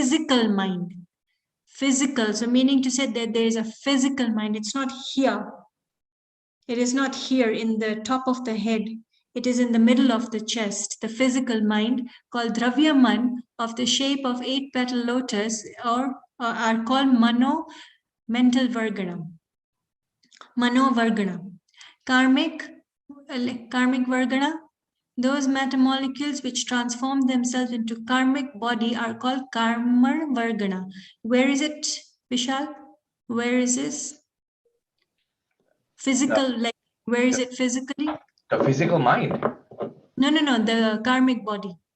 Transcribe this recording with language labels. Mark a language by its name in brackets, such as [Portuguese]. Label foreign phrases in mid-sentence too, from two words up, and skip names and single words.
[English] Physical, so meaning to say that there is a physical mind. It's not here. It is not here in the top of the head. It is in the middle of the chest. The physical mind, called Dravyaman, of the shape of 8-petal lotus, or are called Mano, mental vargana. [Sanskrit] Mano vargana. Karmic vargana. [English] Those matter molecules which transform themselves into karmic body are called [Sanskrit] karma vargana. [English] Where is it, Vishal? Where is this? Physical, where is it physically? The physical mind. No, the karmic body.